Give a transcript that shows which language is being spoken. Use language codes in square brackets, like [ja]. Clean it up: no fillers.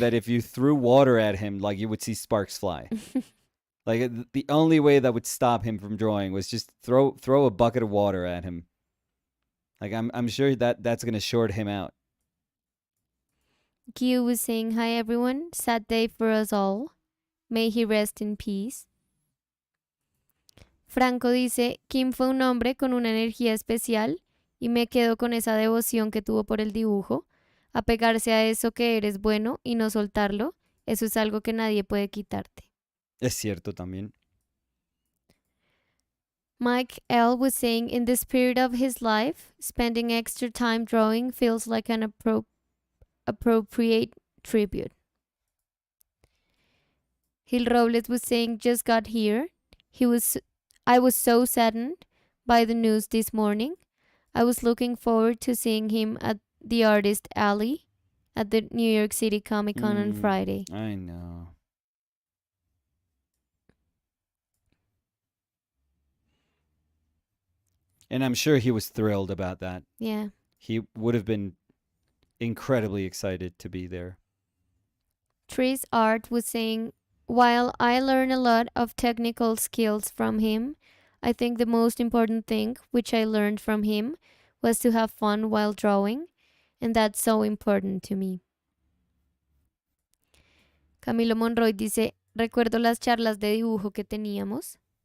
[en] that if you threw water at him, like you would see sparks fly. Like the only way that would stop him from drawing was just throw a bucket of water at him. Like I'm sure that's gonna short him out. Q was saying, hi everyone, sad day for us all. May he rest in peace. [es] Franco dice, Kim fue un hombre con una energía especial y me quedo con esa devoción que tuvo por el dibujo. Apegarse a eso que eres bueno y no soltarlo, eso es algo que nadie puede quitarte. Es cierto también. [en] Mike L. was saying, in the spirit of his life, spending extra time drawing feels like an appropriate tribute. Gil Robles was saying, just got here. I was so saddened by the news this morning. I was looking forward to seeing him at the Artist Alley at the New York City Comic Con on Friday. I know. And I'm sure he was thrilled about that. Yeah. He would have been incredibly excited to be there. Tris Art was saying, while I learned a lot of technical skills from him, I think the most important thing which I learned from him was to have fun while drawing, and that's so important to me. [es] Camilo Monroy dice, recuerdo las charlas de dibujo que teníamos.